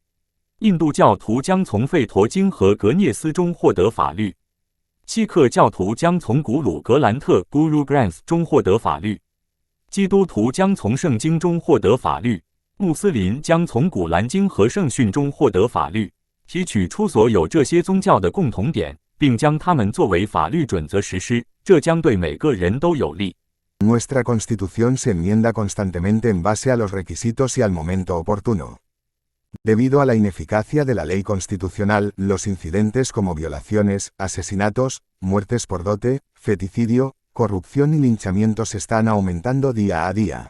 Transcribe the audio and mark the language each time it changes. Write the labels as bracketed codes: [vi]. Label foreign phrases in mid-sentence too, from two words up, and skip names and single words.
[zh] 印度教徒将从吠陀经和格聂斯中获得法律，锡克教徒将从古鲁格兰特 Guru Granth 中获得法律，基督徒将从圣经中获得法律，穆斯林将从古兰经和圣训中获得法律。提取出所有这些宗教的共同点，并将它们作为法律准则实施，这将对每个人都有利。 [es] Nuestra Constitución se enmienda constantemente en base a los requisitos y al momento oportuno. Debido a la ineficacia de la ley constitucional, los incidentes como violaciones, asesinatos, muertes por dote, feticidio, corrupción y linchamientos están aumentando día a día.